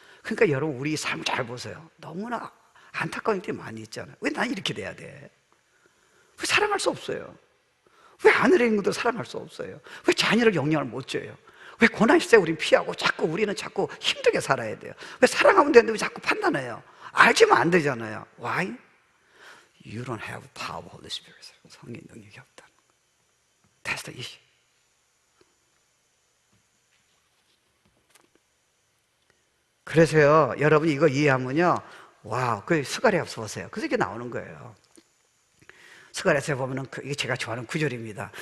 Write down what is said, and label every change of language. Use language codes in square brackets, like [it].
[ko] 그러니까 여러분, 우리 삶을 잘 보세요. 너무나 안타까운 일이 많이 있잖아요. 왜 난 이렇게 돼야 돼? 왜 사랑할 수 없어요? 왜 하늘에 있는 것도 사랑할 수 없어요? 왜 자녀를 영향을 못 줘요? 왜 고난 시대에 우린 피하고 자꾸 우리는 자꾸 힘들게 살아야 돼요? 왜 사랑하면 되는데 왜 자꾸 판단해요? 알지만 안 되잖아요. [en] Why? You don't have power of Holy Spirit. [ko] 성령 능력이 없다는 거예요. [en] That's the issue. [ko] 그래서요, 여러분이 이거 이해하면요, 와, 그 스가랴서 보세요. 그래서 이게 나오는 거예요. 스가랴서에 보면은 이게 제가 좋아하는 구절입니다.